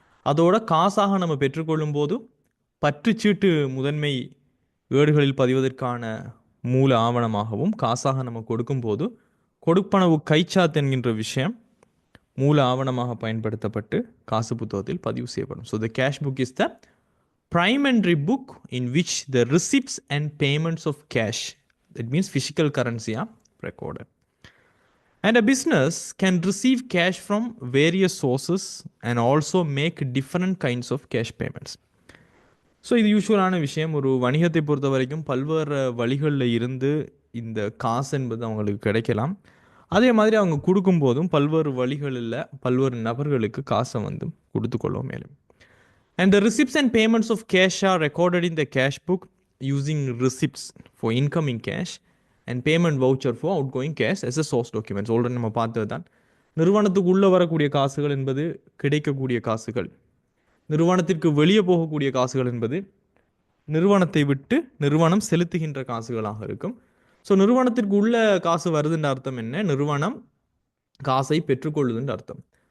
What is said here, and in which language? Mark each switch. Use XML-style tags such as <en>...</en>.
<ta>அதோட காசாக நம்ம பெற்றுக்கொள்ளும் போது பற்றுச்சீட்டு முதன்மை ஏடுகளில் பதிவதற்கான மூல ஆவணமாகவும், காசாக நம்ம கொடுக்கும் போது கொடுப்பனவு கைச்சாத்து என்கின்ற விஷயம் மூல ஆவணமாக பயன்படுத்தப்பட்டு காசு புத்தகத்தில் பதிவு செய்யப்படும்.</ta> <en>So the cash book is the primary book in which the receipts and payments of cash, that means physical currency, are recorded. And a business can receive cash from various sources and also make different kinds of cash payments.</en> <ta>So இது யூஸ்வலான விஷயம். ஒரு வணிகத்தை பொறுத்த வரைக்கும் பல்வேறு வழிகளில் இருந்து இந்த காசு என்பது அவங்களுக்கு கிடைக்கலாம். அதே மாதிரி அவங்க கொடுக்கும் போதும் பல்வேறு வழிகளில் பல்வேறு நபர்களுக்கு காசை வந்து கொடுத்து கொள்ளும் மேலும்.</ta> <en>And the receipts and payments of cash are recorded in the cash book using receipts for incoming cash and payment voucher for outgoing cash as a source documents.</en> <ta>Already நம்ம பார்த்தது தான். நிறுவனத்துக்கு உள்ளே வரக்கூடிய காசுகள் என்பது கிடைக்கக்கூடிய காசுகள், நிறுவனத்திற்கு வெளியே போகக்கூடிய காசுகள் என்பது நிறுவனத்தை விட்டு நிறுவனம் செலுத்துகின்ற காசுகளாக இருக்கும். ஸோ நிறுவனத்திற்கு உள்ள காசு வருதுன்ற அர்த்தம் என்ன? நிறுவனம் காசை பெற்றுக்கொள்ளுதுன்ற அர்த்தம்.</ta>